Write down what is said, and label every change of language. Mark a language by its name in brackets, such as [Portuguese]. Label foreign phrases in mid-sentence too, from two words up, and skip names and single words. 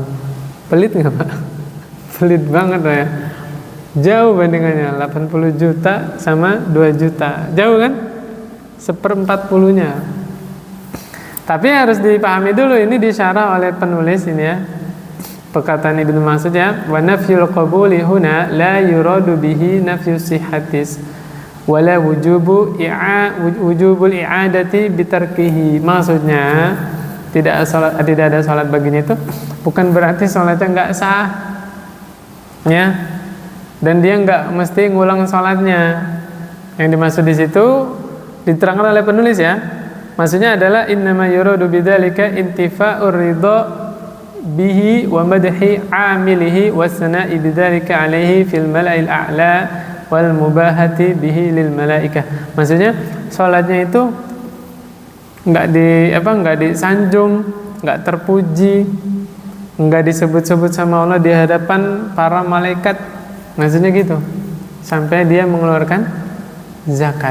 [Indonesian] Pelit nggak, Pak? Pelit banget ya. Jauh bandingannya 80 juta sama 2 juta. Jauh kan? 1/40-nya. Tapi harus dipahami dulu, ini disyarah oleh penulis ini ya. Perkataan Ibnu Mas'ud ya, [Arabic] ونفي القبول هنا لا يراد به نفي الصحة ولا وجوب الإعادة بتركه. [Indonesian] Maksudnya tidak ada salat baginya itu bukan berarti salatnya enggak sah. Ya. Dan dia enggak mesti ngulang salatnya. Yang dimaksud di situ diterangkan oleh penulis ya. Maksudnya adalah [Arabic] إنما يراد بذلك انتفاء الرضا به ومدح عامله والثناء بذلك عليه في الملأ الأعلى والمباهاة به للملائكة. [Indonesian] Maksudnya salatnya itu enggak disanjung, enggak terpuji, enggak disebut-sebut sama Allah di hadapan para malaikat. Maksudnya gitu. Sampai dia mengeluarkan zakat.